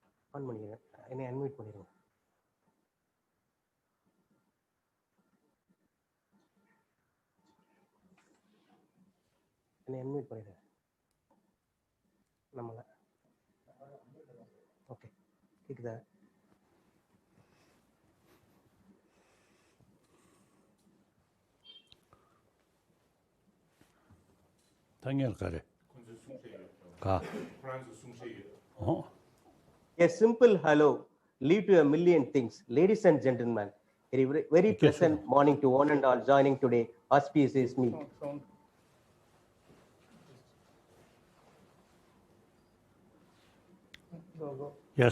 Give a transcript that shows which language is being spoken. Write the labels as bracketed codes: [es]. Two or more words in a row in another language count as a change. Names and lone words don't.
[ta] ஆன் பண்ணிக்கிறேன். என்னை அன்மியூட் பண்ணிடுங்க. என்னை அன்மியூட் பண்ணிடுங்க. நம்மள ஓகே கேக்குதா? [ko] 당연히 가래. [en] A simple hello lead to a million things. Ladies and gentlemen, a very pleasant morning to one and all joining today auspicious meet. Yes.